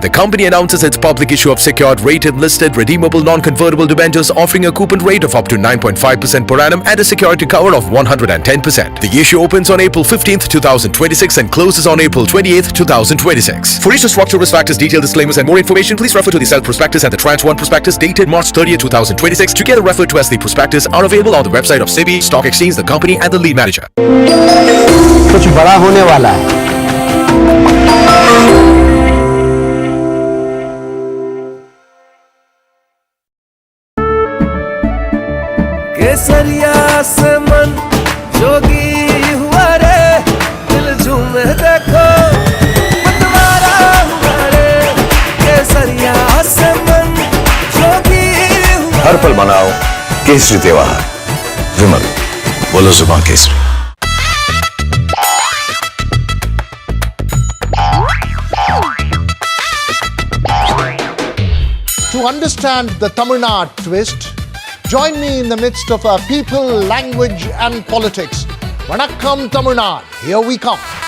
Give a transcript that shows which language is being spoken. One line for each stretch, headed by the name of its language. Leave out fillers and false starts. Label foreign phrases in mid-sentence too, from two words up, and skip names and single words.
English: The company announces its public issue of secured, rated, listed, redeemable, non-convertible debentures offering a coupon rate of up to 9.5% per annum and a security cover of 110%. The issue opens on April 15th, 2026 and closes on April 28th, 2026. For issue structure, risk factors, detailed disclaimers and more information, please refer to the Self Prospectus and the Tranche 1 Prospectus dated March 30th, 2026, together referred to as the prospectus, are available on the website of SEBI, Stock Exchange, the company and the lead manager.
Hindi: कुछ बड़ा होने वाला है। केसरिया से मन जोगी हुआ रे, दिल झूमे देखो मतवारा हुआ रे। केसरिया से मन जोगी हुआ। हर पल मनाओ केसरी त्योहार। विमल, बोलो जुबान केसरी।
English: To understand the Tamil Nadu twist, join me in the midst of our people, language and politics. Vanakkam Tamil Nadu, here we come.